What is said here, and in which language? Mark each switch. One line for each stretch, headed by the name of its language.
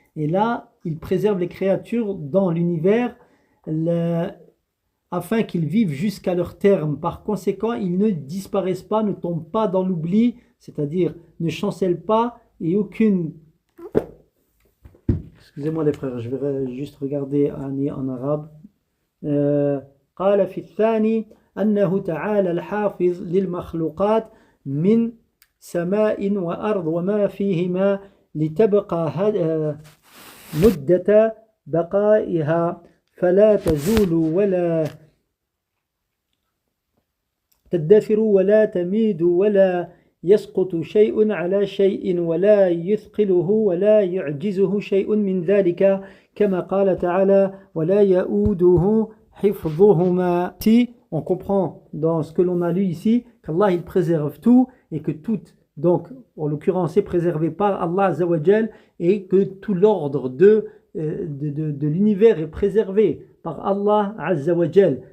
French: Et là, il préserve les créatures dans l'univers afin qu'ils vivent jusqu'à leur terme. Par conséquent, ils ne disparaissent pas, ne tombent pas dans l'oubli, c'est-à-dire ne chancellent pas et aucune... Excusez-moi les frères, je vais juste regarder en arabe.
Arabic: قال في الثاني أنه تعالى الحافظ للمخلوقات من سماء وأرض وما فيهما لتبقى مدة بقائها فلا تزول ولا تدثر ولا تميد ولا يسقط شيء على شيء ولا يثقله ولا يعجزه شيء من ذلك كما قال تعالى ولا يؤوده حفظهما.
French: Si on comprend dans ce que l'on a lu ici qu'Allah il préserve tout et que tout, donc en l'occurrence, est préservé par Allah Azzawajal et que tout l'ordre de l'univers est préservé par Allah Azzawajal.